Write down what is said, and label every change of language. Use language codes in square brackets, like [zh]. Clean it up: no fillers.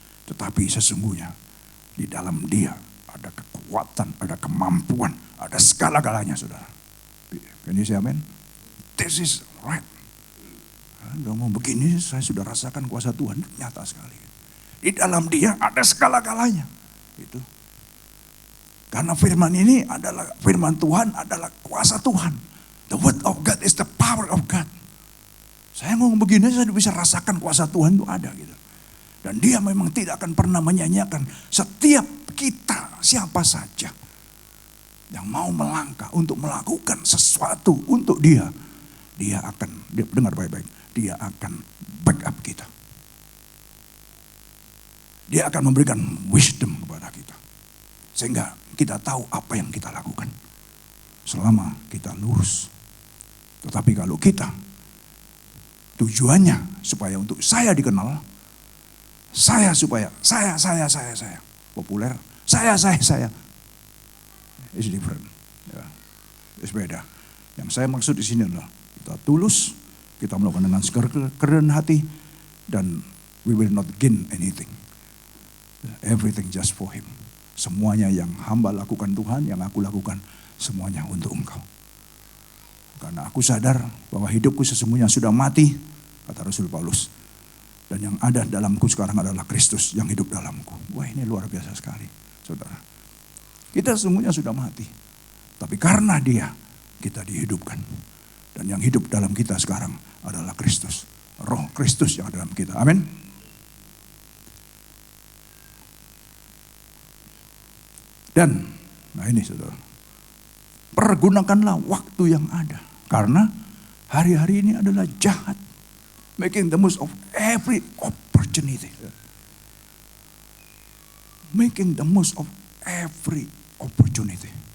[id] Tetapi sesungguhnya di dalam Dia ada kekuatan, ada kemampuan, ada segala-galanya, saudara. [en] Can you say amen? This is right. [id] Ngomong begini saya sudah rasakan kuasa Tuhan, nyata sekali. Di dalam Dia ada segala-galanya. Itu. Karena firman ini adalah firman Tuhan, adalah kuasa Tuhan. [en] The word of God is the power of God. [id] Saya ngomong begini saya bisa rasakan kuasa Tuhan itu ada gitu. Dan Dia memang tidak akan pernah menyanyiakan setiap kita, siapa saja yang mau melangkah untuk melakukan sesuatu untuk Dia. Dia akan, dengar baik-baik, Dia akan backup kita. Dia akan memberikan wisdom kepada kita. Sehingga kita tahu apa yang kita lakukan. Selama kita lurus. Tetapi kalau kita tujuannya supaya untuk saya dikenal. Saya supaya, saya. Populer. Saya. [en] It's different. [id] Ya, it's beda. Yang saya maksud di sini adalah kita tulus. Kita melakukan dengan kerendahan hati. [en] Dan we will not gain anything. Everything just for Him. [id] Semuanya yang hamba lakukan Tuhan, yang aku lakukan, semuanya untuk Engkau. Karena aku sadar bahwa hidupku sesungguhnya sudah mati, kata Rasul Paulus. Dan yang ada dalamku sekarang adalah Kristus yang hidup dalamku. Wah, ini luar biasa sekali, saudara. Kita sesungguhnya sudah mati. Tapi karena Dia, kita dihidupkan. Dan yang hidup dalam kita sekarang adalah Kristus. Roh Kristus yang ada dalam kita. Amin. Dan, nah ini saudara, pergunakanlah waktu yang ada. Karena hari-hari ini adalah jahat. [en] Making the most of every opportunity. Making the most of every opportunity.